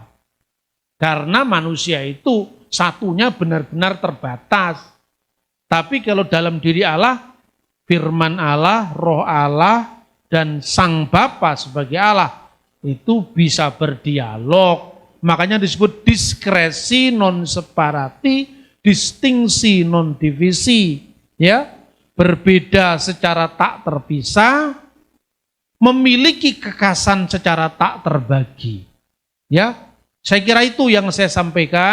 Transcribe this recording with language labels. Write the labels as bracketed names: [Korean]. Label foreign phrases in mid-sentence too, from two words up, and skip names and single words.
[Indonesian] Karena manusia itu satunya benar-benar terbatas. Tapi kalau dalam diri Allah, firman Allah, roh Allah, dan Sang Bapa sebagai Allah, itu bisa berdialog. Makanya disebut [Latin] diskresi non separati, distingsi non divisi. [Indonesian] Ya, berbeda secara tak terpisah, memiliki kekasan secara tak terbagi. Ya, saya kira itu yang saya sampaikan.